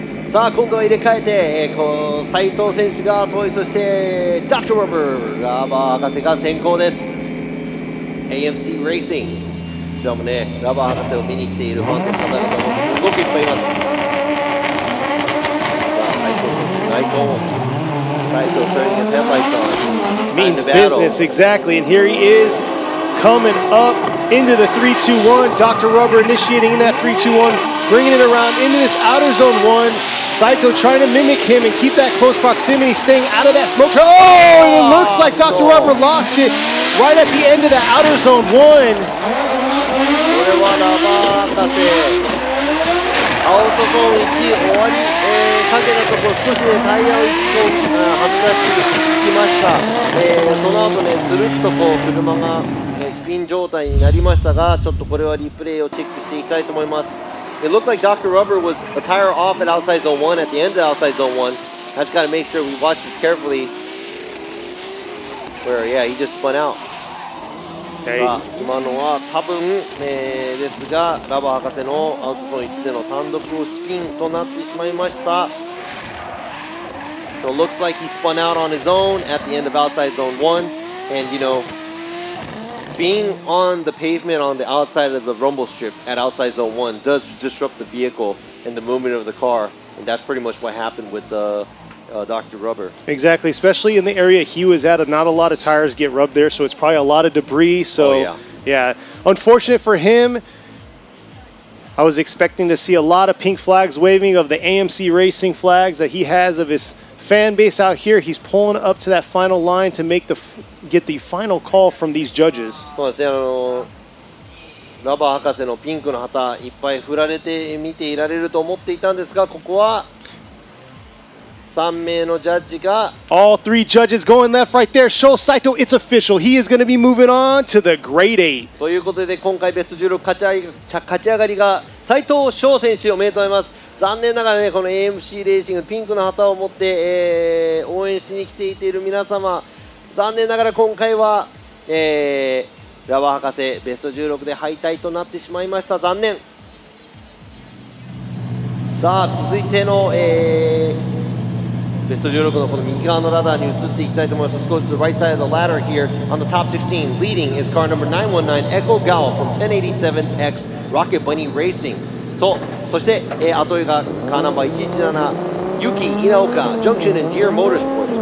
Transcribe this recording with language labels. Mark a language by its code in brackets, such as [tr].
[ja] さあ今度は入れ替えて、斉藤選手が後追い、そしてダクター・ロバー、ラバー博士が先行です。 AMC レーシング、こちらもねラバー博士を見に来ているファンの方々もすごくいっぱいいます。 [en] さあ斉藤選手、Saito turning his headlights on. Means business, exactly. And here he is coming up into the 3-2-1. Dr. Rubber initiating in that 3-2-1, bringing it around into this outer zone 1. Saito trying to mimic him and keep that close proximity, staying out of that smoke trail. Oh, and it looks like Dr. Rubber lost it right at the end of the outer zone 1. [ja] これはラバー博士、アウトゾーン1終わり、影のところ少しねタイヤを1本外してきました。その後ねずるっとこう車が、スピン状態になりましたが、ちょっとこれはリプレイをチェックしていきたいと思います。 [en] It looked like Dr. Rubber was a tire off at outside zone 1 at the end of outside zone 1. I just got to make sure we watch this carefully. Where, yeah, he just spun out. [ja] 今のは多分、ですがラバー博士のアウトゾーン1での単独スピンとなってしまいました。 [en] So it looks like he spun out on his own at the end of outside zone 1, and you know, being on the pavement on the outside of the rumble strip at outside zone 1 does disrupt the vehicle and the movement of the car, and that's pretty much what happened with Dr. Rubber. Exactly, especially in the area he was at. Not a lot of tires get rubbed there, so it's probably a lot of debris. So, yeah, unfortunate for him. I was expecting to see a lot of pink flags waving of the AMC Racing flags that he has of his fan base out here. He's pulling up to that final line to get the final call from these judges. [ja] そうですね、ラバー博士のピンクの旗いっぱい振られて見ていられると思っていたんですが、ここは3名のジャッジが [en] All three judges going left right there. Show Saito it's official. He is going to be moving on to the grade 8. [ja] ということで今回ベスト16勝ち上がりが斉藤翔選手、おめでとうございます。残念ながらねこの AMC レーシングピンクの旗を持って、応援しに来ている皆様、残念ながら今回は、ラバー博士ベスト16で敗退となってしまいました。残念。 [en] さあ続いての、ベスト16のこの右側のラダーに移っていきたいと思います。 Let's go to the right side of the ladder here on the top 16. Leading is car number 919 Echo Gao from 1087X Rocket Bunny Racing. [ja] そして、後追いがカーナンバー117 Yuki Inaoka Junction and Deer Motorsports。